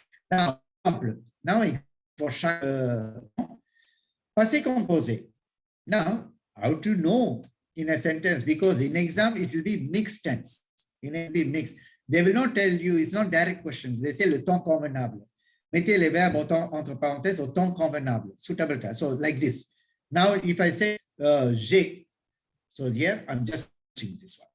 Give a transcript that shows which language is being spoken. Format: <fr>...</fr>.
<en>Now for passé composé. Now, how to know in a sentence? Because in exam it will be mixed tense. It will be mixed. They will not tell you, it's not direct questions. They say</en> <fr>le temps convenable. Mettez les verbes entre parenthèses au temps convenable,</fr> <en>suitable time. So like this. Now, if I say j'ai, so here I'm just changing this one.</en>